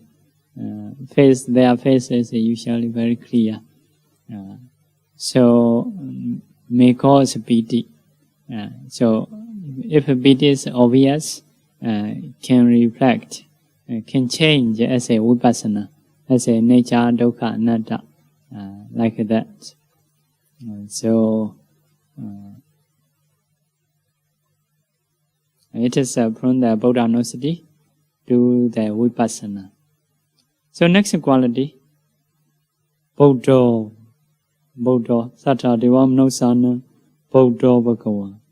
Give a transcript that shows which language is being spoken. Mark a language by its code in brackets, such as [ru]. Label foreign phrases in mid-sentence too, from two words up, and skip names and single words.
[en] Their face is usually very clear. So may cause piti. So if piti is obvious, can reflect, can change as a vipassana, as a nature, [pi] dukkha, anatta, [en] like that. So it is from the Buddha-nosity to the vipassana. So next quality, [pi] Buddha, Sattva Deva Manusana, Buddha Bhagava.